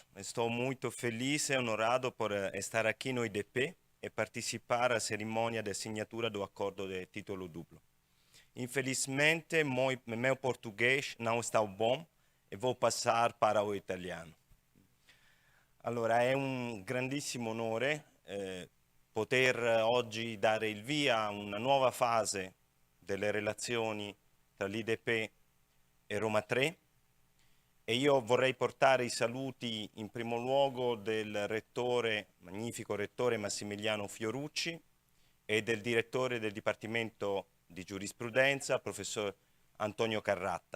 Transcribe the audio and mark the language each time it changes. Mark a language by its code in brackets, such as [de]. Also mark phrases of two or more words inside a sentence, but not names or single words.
[pt] Estou muito feliz e honorado por estar aqui no IDP e participar à cerimônia de assinatura do acordo de título duplo. Infelizmente, meu português não está bom e vou passar para o italiano. [it] Allora, è un grandissimo onore poter oggi dare il via a una nuova fase delle relazioni tra l'IDP e Roma 3. E io vorrei portare i saluti in primo luogo del rettore, magnifico rettore Massimiliano Fiorucci, e del direttore del Dipartimento di Giurisprudenza, professor Antonio Carratta.